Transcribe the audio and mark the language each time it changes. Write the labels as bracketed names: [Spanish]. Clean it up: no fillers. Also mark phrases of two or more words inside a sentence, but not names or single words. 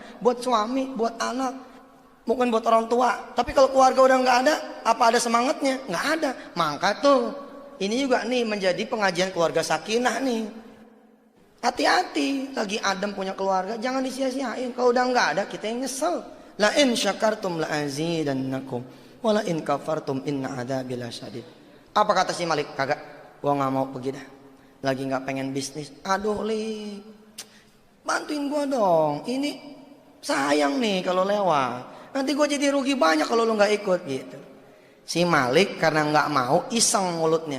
[Indonesian] Buat suami, buat anak. Mungkin buat orang tua. Tapi kalau keluarga udah nggak ada, apa ada semangatnya? Nggak ada. Maka tuh ini juga nih menjadi pengajian keluarga sakinah nih. Hati-hati, lagi adem punya keluarga, jangan disia-siain. Kalau udah nggak ada, kita yang nyesel. [Arabic] لئن شكرتم لأزيدنكم ولئن كفرتم إن عذابي لشديد. [Indonesian] Apa kata si Malik? Kagak, gua nggak mau pergi dah. Lagi nggak pengen bisnis. Aduh Li, bantuin gua dong. Ini sayang nih kalau lewat. Nanti gue jadi rugi banyak kalau lu nggak ikut gitu. Si Malik karena nggak mau iseng mulutnya.